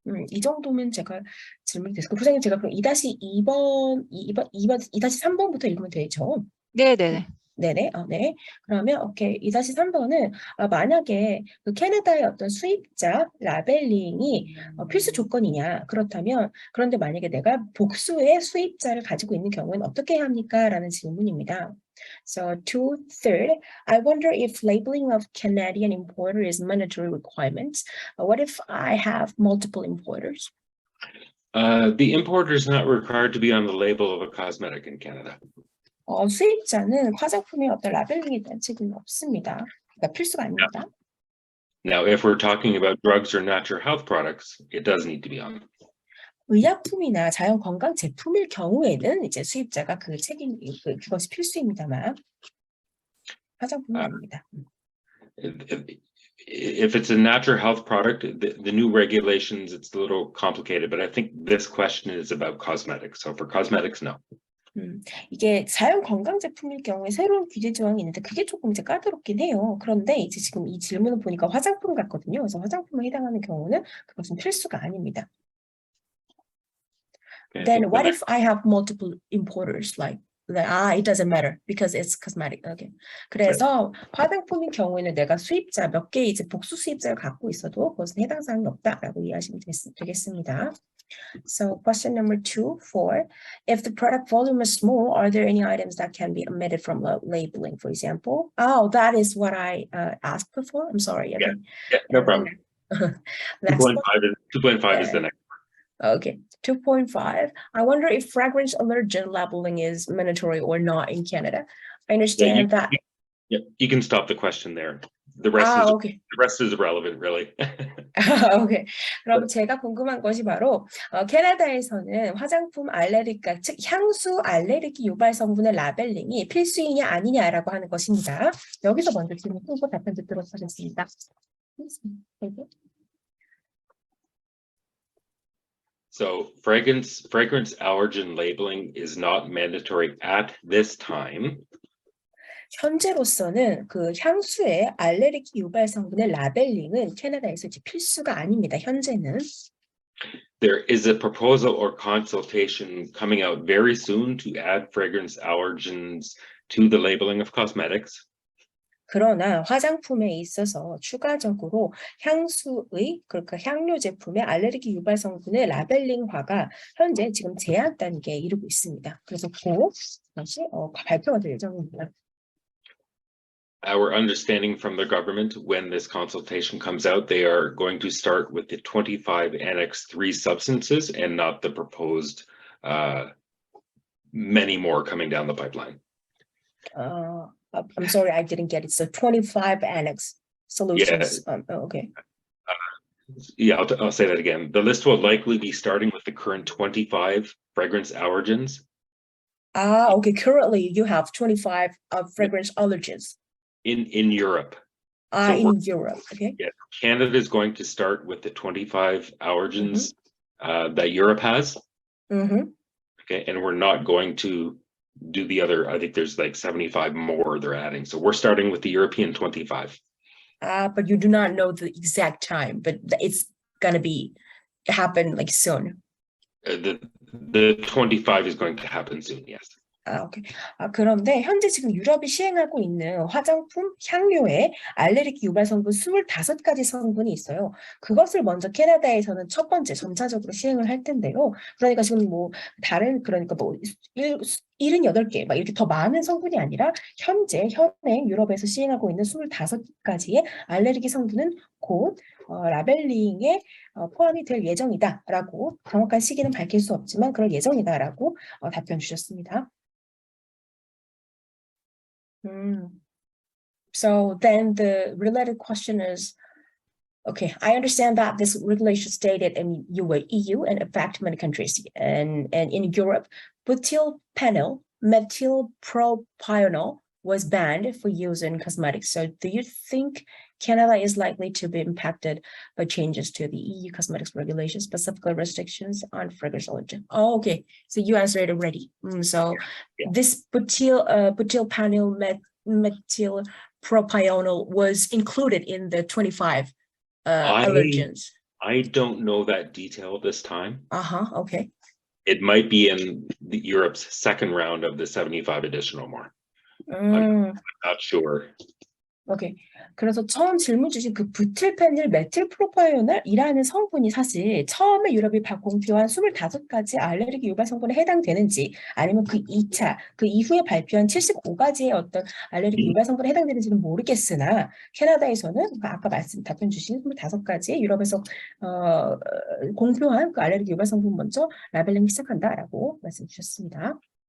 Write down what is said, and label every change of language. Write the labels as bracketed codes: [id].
[ko] 이 정도면 제가 질문이 됐고 부장님 제가 그럼 2-3번부터 읽으면 되죠? 네네. 네네. 네. 그러면 오케이. 2-3번은 만약에 그 캐나다의 어떤 수입자 라벨링이 필수 조건이냐 그렇다면 그런데 만약에 내가 복수의 수입자를 가지고 있는 경우에는 어떻게 해야 합니까? 라는 질문입니다. [en] So third, I wonder if labeling of Canadian importer is mandatory requirement. What if I have multiple importers? The importer is not required to be on the label of a cosmetic in Canada. [ko] 수입자는 화장품의 어떤 라벨링에 대한 책임은 없습니다. 그러니까 필수가 아닙니다. [en] Now, if we're talking about drugs or natural health products, it does need to be on. [ko] 의약품이나 자연 건강 제품일 경우에는 이제 수입자가 그 그것이 필수입니다만 화장품은 아닙니다. [en] If it's a natural health product, the new regulations, it's a little complicated, but I think this question is about cosmetics. So for cosmetics, no. [ko] 이게 자연 건강 제품일 경우에 새로운 규제 조항이 있는데 그게 조금 이제 까다롭긴 해요. 그런데 이제 지금 이 질문을 보니까 화장품 같거든요. 그래서 화장품에 해당하는 경우는 그것은 필수가 아닙니다. [en] Okay, Then what if I have multiple importers? It doesn't matter because it's cosmetic. Okay. [ko] 그래서 화장품인 경우에는 내가 수입자 몇 개 이제 복수 수입자를 갖고 있어도 그것은 해당 사항이 없다라고 이해하시면 되겠습니다. [en] So question number 4, if the product volume is small, are there any items that can be omitted from labeling, for example? Oh, that is what I asked before. I'm sorry. Yeah, no problem. 2.5 is the next. Okay, 2.5. I wonder if fragrance allergen labeling is mandatory or not in Canada. I understand that. Yeah, you can stop the question there. The rest Okay. the rest is irrelevant, really. [ko] 오케이. 그럼 제가 궁금한 것이 바로 캐나다에서는 화장품 알레르기가 즉 향수 알레르기 유발 성분의 라벨링이 필수이냐 아니냐라고 하는 것입니다. 여기서 먼저 질문 끊고 답변 듣도록 하겠습니다. [en] So fragrance allergen labeling is not mandatory at this time. [ko] 현재로서는 그 향수의 알레르기 유발 성분의 라벨링은 캐나다에서 이제 필수가 아닙니다. 현재는. [en] There is a proposal or consultation coming out very soon to add fragrance allergens to the labeling of cosmetics. [ko] 그러나 화장품에 있어서 추가적으로 향수의 그러니까 향료 제품의 알레르기 유발 성분의 라벨링화가 현재 지금 제한 단계에 이르고 있습니다. 그래서 곧 다시 발표가 될 예정입니다. [en] Our understanding from the government, when this consultation comes out, they are going to start with the 25 Annex 3 substances and not the proposed many more coming down the pipeline. I'm sorry, I didn't get it. So 25 Annex solutions. Yeah. Okay. Yeah, I'll say that again. The list will likely be starting with the current 25 fragrance allergens. Okay. Currently, you have 25 fragrance allergens. In Europe. In Europe, okay. Yeah, Canada is going to start with the 25 allergens that Europe has. Okay, and we're not going to do the other. I think there's like 75 more they're adding. So we're starting with the European 25. But you do not know the exact time, but it's gonna happen like soon. The 25 is going to happen soon, yes. [ko] 오케이. 그런데 현재 지금 유럽이 시행하고 있는 화장품 향료에 알레르기 유발 성분 25가지 성분이 있어요. 그것을 먼저 캐나다에서는 첫 번째 점차적으로 시행을 할 텐데요. 그러니까 지금 뭐 다른 그러니까 뭐 78개 막 이렇게 더 많은 성분이 아니라 현행 유럽에서 시행하고 있는 25가지의 알레르기 성분은 곧 라벨링에 포함이 될 예정이다라고 정확한 시기는 밝힐 수 없지만 그럴 예정이다라고 답변 주셨습니다. [en] So then the related question is, okay, I understand that this regulation stated in EU and affect many countries, and in Europe, butyl penyl methylpropionol was banned for use in cosmetics. So do you think Canada is likely to be impacted by changes to the EU cosmetics regulations, specifically restrictions on fragrance allergen? Oh, okay. So you answered it already. So this butyl penyl methylpropionol was included in the 25 allergens. I don't know that detail this time. Okay. It might be in Europe's second round of the 75 additional more. I'm not sure. [ko] 오케이. 그래서 처음 질문 주신 그 부틸페닐 메틸프로파이온이라는 성분이 사실 처음에 유럽이 공표한 25가지 알레르기 유발 성분에 해당되는지 아니면 그 2차, 그 이후에 발표한 75가지의 어떤 알레르기 유발 성분에 해당되는지는 모르겠으나 캐나다에서는 아까 답변 주신 25가지 유럽에서 공표한 그 알레르기 유발 성분 먼저 라벨링 시작한다라고 말씀 주셨습니다.